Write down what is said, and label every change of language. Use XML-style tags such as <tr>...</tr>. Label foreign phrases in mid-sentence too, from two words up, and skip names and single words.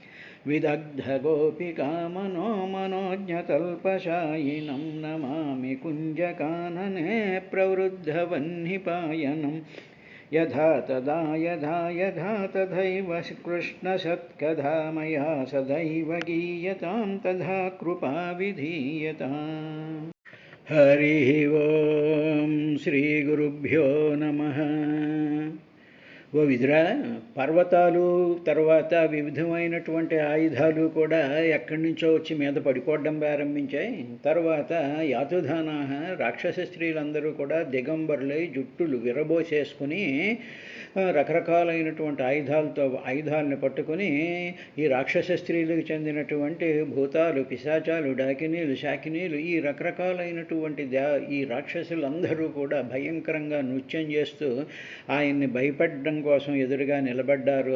<sa>विदग्धगोपिकामनो मनोज्ञतल्पशायिनं नमामि कुञ्जकानने प्रवृद्धवह्निपायनं यथा तदा यथा तथैव कृष्णसत्कथा मया सदैव गीयतां तथा कृपा विधीयताम्। हरिः ओं श्रीगुरुभ्यो नमः।</sa> <te>ఓ విదురా, పర్వతాలు తర్వాత వివిధమైనటువంటి ఆయుధాలు కూడా ఎక్కడి నుంచో వచ్చి మీద పడిపోవడం ప్రారంభించాయి. తర్వాత యాతుధానాహ రాక్షస స్త్రీలందరూ కూడా దిగంబరులై జుట్టులు విరబోసేసుకుని రకరకాలైనటువంటి ఆయుధాలను పట్టుకుని ఈ రాక్షస స్త్రీలకు చెందినటువంటి భూతాలు, పిశాచాలు, డాకినీలు, శాకినీలు, ఈ రకరకాలైనటువంటి ఈ రాక్షసులందరూ కూడా భయంకరంగా నృత్యం చేస్తూ ఆయన్ని భయపడడం కోసం ఎదురుగా నిలబడ్డారు.</te>